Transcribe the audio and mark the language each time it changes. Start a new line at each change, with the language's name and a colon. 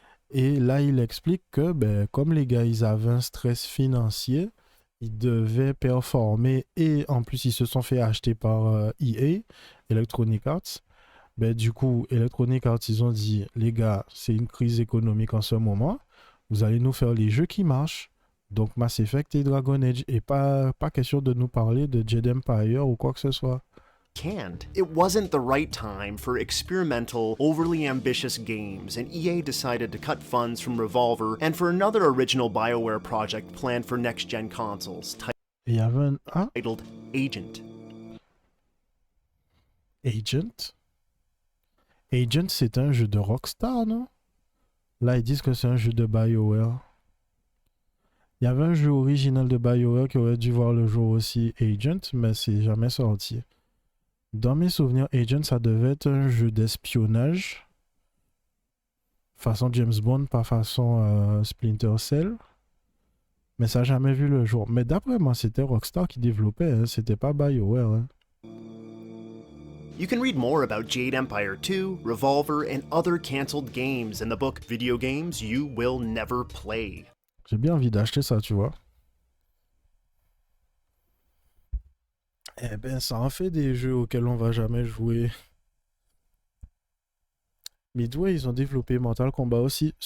French: Et là, il explique que, comme les gars, ils avaient un stress financier, ils devaient performer et en plus, ils se sont fait acheter par EA, Electronic Arts. Du coup, Electronic Arts, ils ont dit, les gars, c'est une crise économique en ce moment. Vous allez nous faire les jeux qui marchent. Donc Mass Effect et Dragon Age. Et pas question de nous parler de Jade Empire ou quoi que ce soit.
English: canned. It wasn't the right time for experimental, overly ambitious games, and EA decided to cut funds from Revolver and for another original BioWare project planned for next-gen consoles,
French: Et il y avait un... Ah,
English: titled Agent.
French: Agent? Agent, c'est un jeu de Rockstar, non? Là, ils disent que c'est un jeu de BioWare. Il y avait un jeu original de BioWare qui aurait dû voir le jour aussi, Agent, mais c'est jamais sorti. Dans mes souvenirs, Agent, ça devait être un jeu d'espionnage. Façon James Bond, pas façon Splinter Cell. Mais ça n'a jamais vu le jour. Mais d'après moi, c'était Rockstar qui développait, hein. C'était pas BioWare. Hein.
English: You can read more about Jade Empire 2, Revolver, and other cancelled games in the book Video Games You Will Never Play.
French: J'ai bien envie d'acheter ça, tu vois. Eh ben, ça en fait des jeux auxquels on va jamais jouer. Midway, ils ont développé Mortal Kombat aussi.